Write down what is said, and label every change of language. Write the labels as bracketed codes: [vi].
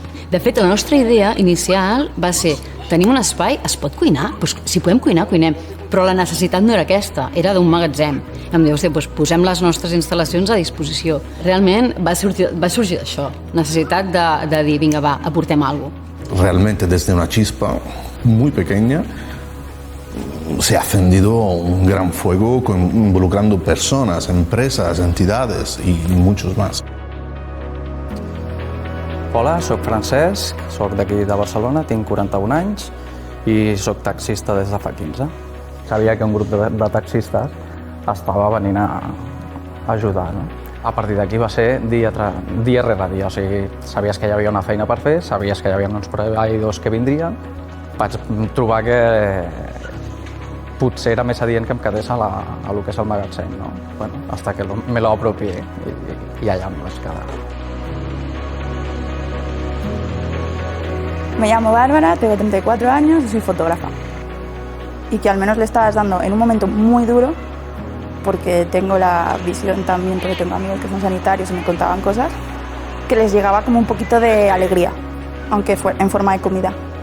[ca] De fet, la nostra idea inicial va ser: tenim un espai, es pot cuinar? Pues, si podem cuinar, cuinem. Però la necessitat no era aquesta, era d'un magatzem. I em diu, doncs posem les nostres instal·lacions a disposició. Realment va sorgir d'això, necessitat de dir, vinga, va, aportem alguna cosa. [es] Realmente desde una chispa muy pequeña se ha encendido un gran fuego involucrando personas, empresas, entidades y muchos más. [ca] Hola, soc Francesc, soc d'aquí de Barcelona, tinc 41 anys i soc taxista des de fa 15. Sabia que un grup de taxistes estava venint a ajudar, no? A partir d'aquí va ser dia rere dia, o sigui, sabies que hi havia una feina per fer, sabies que hi havia uns proveïdors que vindrien. Vaig trobar que potser era més adient que em quedés a lo que és el magatzem, no? [es] Bueno, hasta que me lo apropié y allá [ca] me vaig quedar. [es] Me llamo Bárbara, tengo 34 años y soy fotógrafa. Y que al menos le estabas dando en un momento muy duro, porque tengo la visión también, porque tengo amigos que son sanitarios y me contaban cosas, que les llegaba como un poquito de alegría, aunque fue en forma de comida.